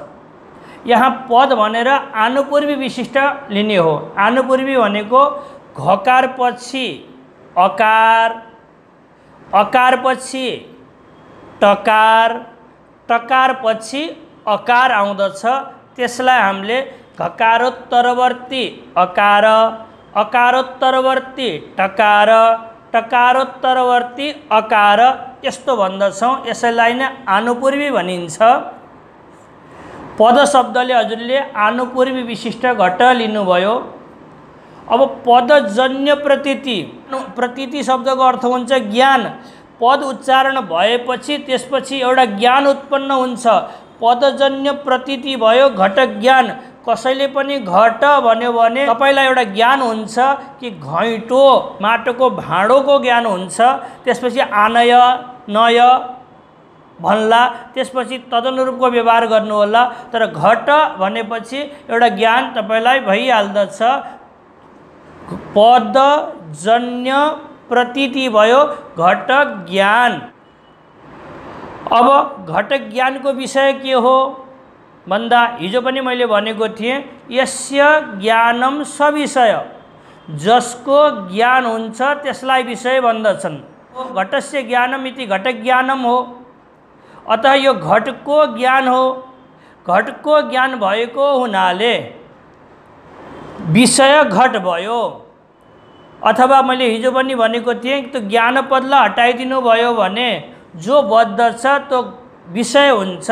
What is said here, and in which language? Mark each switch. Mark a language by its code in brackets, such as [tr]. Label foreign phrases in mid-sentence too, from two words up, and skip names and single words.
[ne] यहाँ पद भनेर आनुपूर्वी विशिष्ट लिने हो। आनुपूर्वी भनेको घकार पछि अकार, अकार पछि टकार, टकार पछि अकार आउँदछ। त्यसलाई हामीले घकारोत्तरवर्ती अकार, अकारोत्तरवर्ती टकार, टकारोत्तरवर्ती अकार यस्तो भन्दछौँ। यसैलाई नै आनुपूर्वी भनिन्छ। पद शब्दले हजुरले आनुपूर्वी विशिष्ट घट लिनुभयो। अब पदजन्य प्रतीति, प्रतीति शब्दको अर्थ हुन्छ ज्ञान। पद उच्चारण भएपछि त्यसपछि एउटा ज्ञान उत्पन्न हुन्छ। पदजन्य प्रतीति भयो घट ज्ञान। कसैले पनि घट भन्यो भने तपाईलाई एउटा ज्ञान हुन्छ कि घैँटो माटोको भाँडोको ज्ञान हुन्छ। त्यसपछि [sa] आनय नय [ne] भन्ला, त्यसपछि तदनुरूपको व्यवहार गर्नुहोला। तर घट भनेपछि एउटा ज्ञान तपाईलाई भइहाल्दछ। पदजन्य प्रतीति भयो घट ज्ञान। अब घट ज्ञानको विषय के हो भन्दा हिजो पनि मैले भनेको थिएँ, [sa] यस्य ज्ञानम सविषय, [ne] जसको ज्ञान हुन्छ त्यसलाई विषय भन्दछन्। [sa] घटस्य ज्ञानम इति घट ज्ञानम हो। [ne] अतः यो घटको ज्ञान हो। घटको ज्ञान भएको हुनाले विषय घट भयो। अथवा मैले हिजो पनि भनेको थिएँ त्यो ज्ञान पदलाई हटाइदिनु भयो भने जो बद्धछ त्यो विषय हुन्छ।